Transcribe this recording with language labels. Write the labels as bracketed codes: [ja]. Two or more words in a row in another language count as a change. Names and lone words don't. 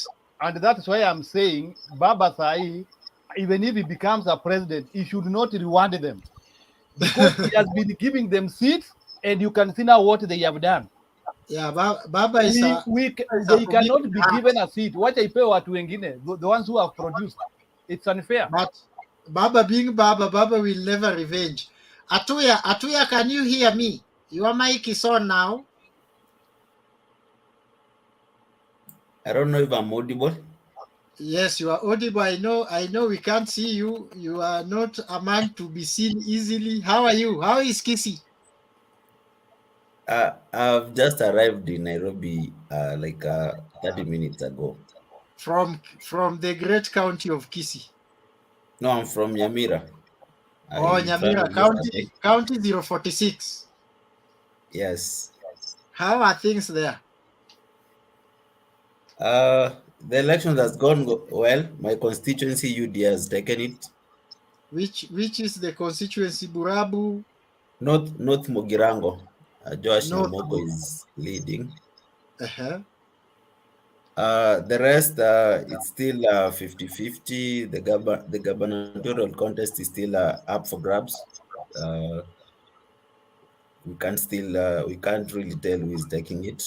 [en] And that's why I'm saying Baba Sai, even if he becomes a president, he should not reward them, because he has been giving them seats, and you can see now what they have done. Yeah, Baba is they cannot be given a seat. What I pay [sw] watu wengine, [en] the ones who have produced. It's unfair. But Baba being Baba will never revenge. Atuya, can you hear me? Your mic is on now. I don't know if I'm audible. Yes, you are audible. I know we can't see you. You are not a man to be seen easily. How are you? How is Kisii? I've just arrived in Nairobi like 30 minutes ago. From the great county of Kisii? No, I'm from Nyamira. Nyamira, county 046. Yes. How are things there? The election has gone well. My constituency, UDA, has taken it. Which is the constituency? Burabu? North Mugirango. Josh Namogo is leading. Uh-huh. The rest, it's still 50-50. The gubernatorial contest is still up for grabs. We can't really tell who is taking it.